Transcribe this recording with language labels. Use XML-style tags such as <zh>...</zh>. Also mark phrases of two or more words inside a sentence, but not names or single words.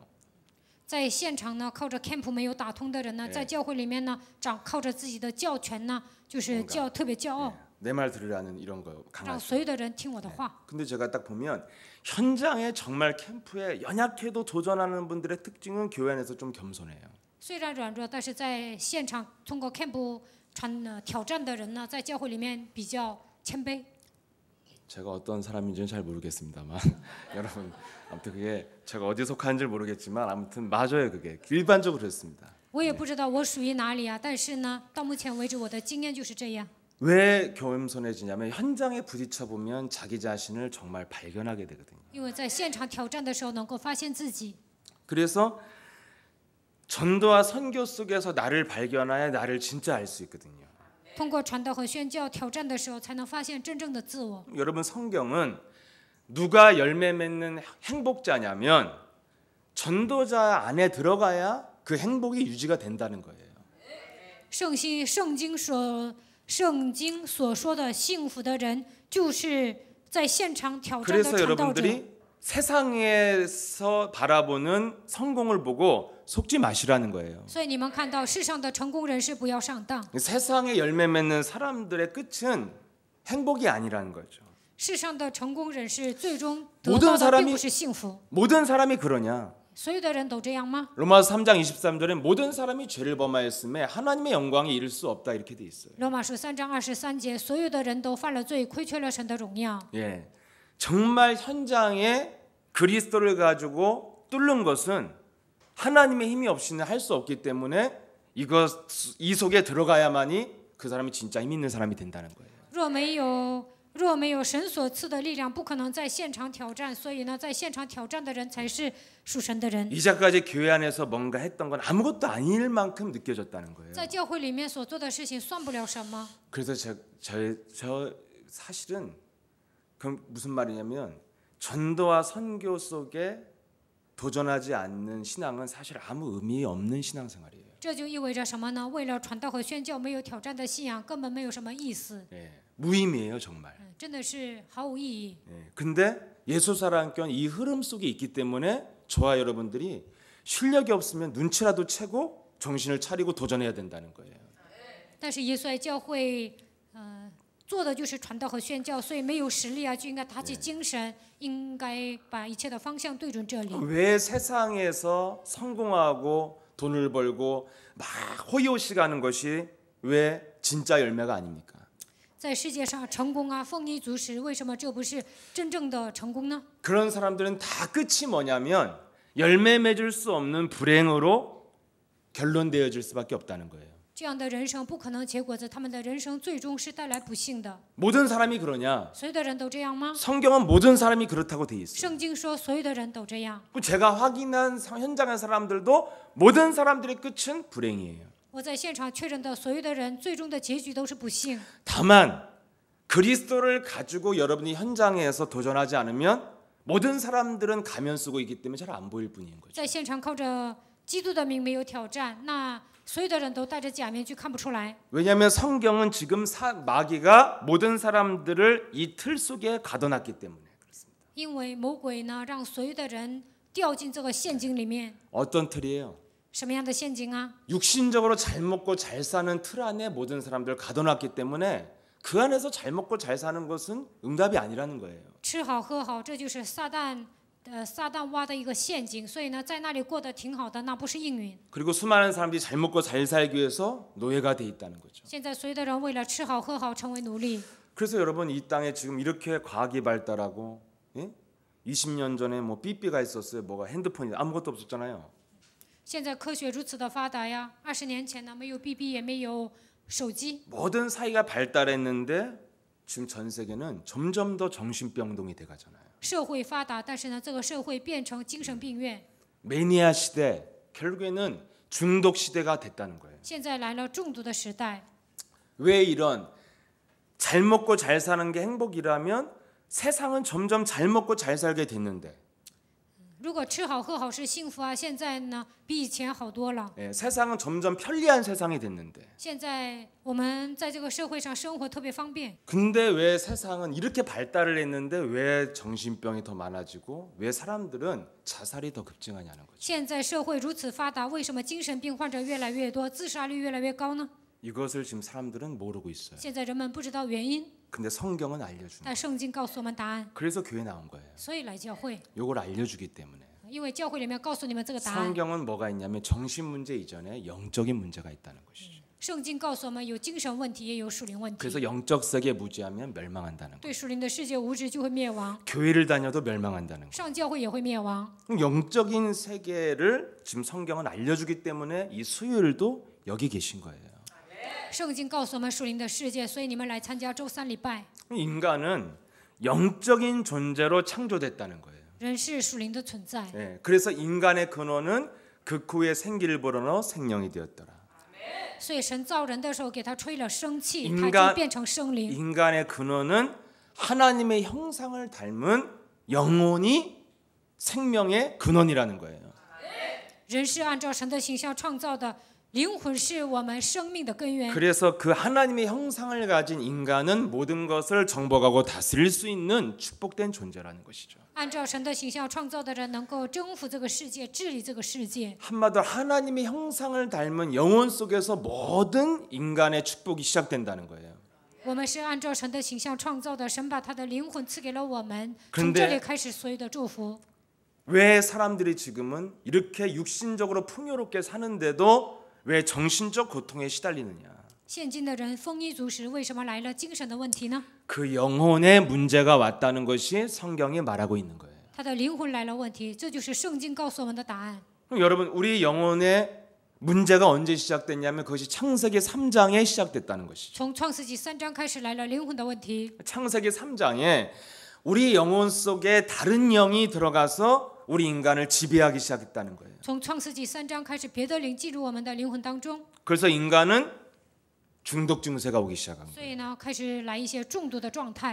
<zh>在现场呢，靠着 camp 没有打通的人呢，在教会里面呢，靠着自己的教权呢，就是特别骄傲，</zh> <ko>내 말 들으라는 이런 거</ko> <zh>让</zh> <ko>강하죠.</ko> <zh>所有的人听我的话。</zh> <ko>근데 제가 딱 보면 현장에 정말 캠프에 연약해도 도전하는 분들의 특징은 교회 안에서 좀 겸손해요.</ko> <zh>虽然软弱，但是在现场通过 camp 挑战的人呢，在教会里面比较谦卑。</zh> <ko>제가 어떤 사람인지는 잘 모르겠습니다만 여러분 아무튼 그게 제가 어디 속하는지 모르겠지만 아무튼 맞아요 그게 일반적으로 그렇습니다.</ko> <zh>我也不知道我属于哪里啊，但是呢，到目前为止我的经验就是这样。</zh> <ko>왜 겸손해지냐면 현장에 부딪혀 보면 자기 자신을 정말 발견하게 되거든요.</ko> <zh>因为在现场挑战的时候，能够发现自己。</zh> <ko>그래서 전도와 선교 속에서 나를 발견하여 나를 진짜 알 수 있거든요.</ko> <zh>通过传道和宣教挑战的时候，才能发现真正的自我。</zh> <ko>여러분 성경은 누가 열매 맺는 행복자냐면 전도자 안에 들어가야 그 행복이 유지가 된다는 거예요.</ko> <zh>圣经所说的幸福的人，就是在现场挑战的</zh> <ko>그래서</ko> <zh>传道者。</zh> <ko>여러분들이 세상에서 바라보는 성공을 보고 속지 마시라는 거예요.</ko> <zh>所以你们看到世上的成功人士不要上当。</zh> <ko>세상에 열매 맺는 사람들의 끝은 행복이 아니라는 거죠.</ko> <zh>世上的成功人士最终得</zh> <ko>모든</ko> <zh>到的</zh> <ko>사람이</ko> <zh>并不是幸福。</zh> <ko>모든 사람이 그러냐?</ko> <zh>所有的人都这样吗？</zh> <ko>로마서 3장 23절에 모든 사람이 죄를 범하였음에 하나님의 영광에 이를 수 없다 이렇게 돼 있어요.</ko> <zh>罗马书3章23节，所有的人都犯了罪，亏缺了神的荣耀。</zh> <ko>예, 정말 현장에 그리스도를 가지고 뚫는 것은 하나님의 힘이 없이는 할 수 없기 때문에 이 속에 들어가야만이 그 사람이 진짜 힘 있는 사람이 된다는 거예요.</ko> <zh>若没有神所赐的力量，不可能在现场挑战。所以呢，在现场挑战的人才是属神的人。</zh> <ko>이제까지 교회 안에서 뭔가 했던 건 아무것도 아닐 만큼 느껴졌다는 거예요.</ko> <zh>在教会里面所做的事情算不了什么。</zh> <ko>그래서 저 사실은 그럼 무슨 말이냐면 전도와 선교 속에 도전하지 않는 신앙은 사실 아무 의미 없는 신앙생활이에요.</ko> <zh>这就意味着什么呢？为了传道和宣教没有挑战的信仰，根本没有什么意思。</zh> <ko>예, 무의미해요 정말.</ko> <zh>真的是毫无意义。</zh> <ko>예, 근데 예수 사랑교는 이 흐름 속에 있기 때문에 저와 여러분들이 실력이 없으면 눈치라도 채고 정신을 차리고 도전해야 된다는 거예요.</ko> <zh>但是耶稣爱教会，做的就是传道和宣教，所以没有实力啊，就应该打起精神，应该把一切的方向对准这里。</zh> <ko>왜 세상에서 성공하고 돈을 벌고 막 호의호식하는 것이 왜 진짜 열매가 아닙니까?</ko> <zh>在世界上成功啊，丰衣足食，为什么这不是真正的成功呢？</zh> <ko>그런 사람들은 다 끝이 뭐냐면 열매 맺을 수 없는 불행으로 결론되어질 수밖에 없다는 거예요.</ko> <zh>这样的人生不可能结果子，他们的人生最终是带来不幸的。</zh> <ko>모든 사람이 그러냐?</ko> <zh>所有的人都这样吗？</zh> <ko>성경은 모든 사람이 그렇다고 돼 있어요.</ko> <zh>圣经说所有的人都这样。</zh> <ko>제가 확인한 현장의 사람들도 모든 사람들의 끝은 불행이에요.</ko> <zh>我在现场确认的所有的人，最终的结局都是不幸。</zh> <ko>다만 그리스도를 가지고 여러분이 현장에서 도전하지 않으면 모든 사람들은 가면 쓰고 있기 때문에 잘 안 보일 뿐인 거죠.</ko> <zh>在现场靠着基督的名没有挑战，那所有的人都戴着假面具，看不出来。</zh> <ko>왜냐하면 성경은 지금 마귀가 모든 사람들을 이 틀 속에 가둬놨기 때문에.</ko> <zh>因为魔鬼呢，让所有的人掉进这个陷阱里面。</zh> <ko>어떤 틀이에요?</ko> <zh>什么样的陷阱啊？</zh> <ko>육신적으로 잘 먹고 잘 사는 틀 안에 모든 사람들을 가둬놨기 때문에 그 안에서 잘 먹고 잘 사는 것은 응답이 아니라는 거예요.</ko> <zh>吃好喝好，这就是撒旦挖的一个陷阱。所以呢，在那里过得挺好的，那不是应允。</zh> <ko>그리고 수많은 사람들이 잘 먹고 잘 살기 위해서 노예가 돼 있다는 거죠.</ko> <zh>现在所有的人为了吃好喝好，成为奴隶。</zh> <ko>그래서 여러분 이 땅에 지금 이렇게 과학이 발달하고, 예? 20년 전에 뭐 삐삐가 있었어요. 뭐가 핸드폰이 아무것도 없었잖아요.</ko> <zh>现在科学如此的发达呀，20年前呢，没有 BB， 也没有手机。</zh> <ko>모든 사회가 발달했는데 지금 전 세계는 점점 더 정신병동이 돼가잖아요.</ko> <zh>社会发达，但是呢，这个社会变成精神病院。</zh> <ko>매니아 시대, 결국에는 중독 시대가 됐다는 거예요.</ko> <zh>现在来了中毒的时代。</zh> <ko>왜 이런 잘 먹고 잘 사는 게 행복이라면 세상은 점점 잘 먹고 잘 살게 됐는데</ko> <zh>如果吃好喝好是幸福啊，现在呢比以前好多了。</zh> <ko>예, 세상은 점점 편리한 세상이 됐는데</ko> <zh>现在我们在这个社会上生活特别方便，</zh> <ko>근데 왜 세상은 이렇게 발달을 했는데 왜 정신병이 더 많아지고 왜 사람들은 자살이 더 급증하냐는 거죠.</ko> <zh>现在社会如此发达，为什么精神病患者越来越多，自杀率越来越高呢？</zh> <ko>이것을 지금 사람들은 모르고 있어요.</ko> <zh>现在人们不知道原因，</zh> <ko>근데 성경은 알려주는</ko> <zh>但圣经告诉我们答案，</zh> <ko>그래서 교회 나온 거예요.</ko> <zh>所以来教会，</zh> <ko>이걸 알려주기 때문에.</ko> <zh>因为教会里面告诉你们这个答案。</zh> <ko>성경은 뭐가 있냐면 정신 문제 이전에 영적인 문제가 있다는 것이죠.</ko> <zh>圣经告诉我们有精神问题，也有属灵问题。</zh> <ko>그래서 영적 세계 무지하면 멸망한다는 거예요.</ko> <zh>对属灵的世界无知就会灭亡，</zh> <ko>교회를 다녀도 멸망한다는 거예요.</ko> <zh>上教会也会灭亡。</zh> <ko>영적인 세계를 지금 성경은 알려주기 때문에 이 수요일도 여기 계신 거예요.</ko> <zh>圣经告诉我们属灵的世界，所以你们来参加周三礼拜。</zh> <ko>인간은 영적인 존재로 창조됐다는 거예요.</ko> <zh>人是属灵的存在，</zh> <ko>예, 그래서 인간의 근원은 극후에 생기를 불어넣어 생명이 되었더라.</ko> <zh>所以神造人的时候给他吹了生气，</zh> <ko>인간</ko> <zh>他就变成生灵。</zh> <ko>인간의 근원은 하나님의 형상을 닮은 영혼이 생명의 근원이라는 거예요.</ko> <zh>人是按照神的形象创造的，灵魂是我们生命的根源。</zh> <ko>그래서 그 하나님의 형상을 가진 인간은 모든 것을 정복하고 다스릴 수 있는 축복된 존재라는 것이죠.</ko> <zh>按照神的形象创造的人，能够征服这个世界，治理这个世界。</zh> <ko>한마디로 하나님의 형상을 닮은 영혼 속에서 모든 인간의 축복이 시작된다는 거예요.</ko> <zh>我们是按照神的形象创造的，神把他的灵魂赐给了我们，</zh> <ko>근데</ko> <zh>从这里开始所有的祝福。</zh> <ko>왜 사람들이 지금은 이렇게 육신적으로 풍요롭게 사는데도 왜 정신적 고통에 시달리느냐?</ko> <zh>现今的人丰衣足食，为什么来了精神的问题呢？</zh> <ko>그 영혼의 문제가 왔다는 것이 성경이 말하고 있는 거예요.</ko> <zh>他的灵魂来了问题，这就是圣经告诉我们的答案。</zh> <ko>그럼 여러분 우리 영혼의 문제가 언제 시작됐냐면 그것이 창세기 3장에 시작됐다는 것이죠.</ko> <zh>从创世纪3章开始来了灵魂的问题。</zh> <ko>창세기 3장에 우리 영혼 속에 다른 영이 들어가서 우리 인간을 지배하기 시작했다는 거예요.</ko> <zh>从创世纪3章开始，别的灵进入我们的灵魂当中，</zh> <ko>그래서 인간은 중독 증세가 오기 시작한 거예요.</ko> <zh>所以呢，开始来一些中毒的状态。</zh>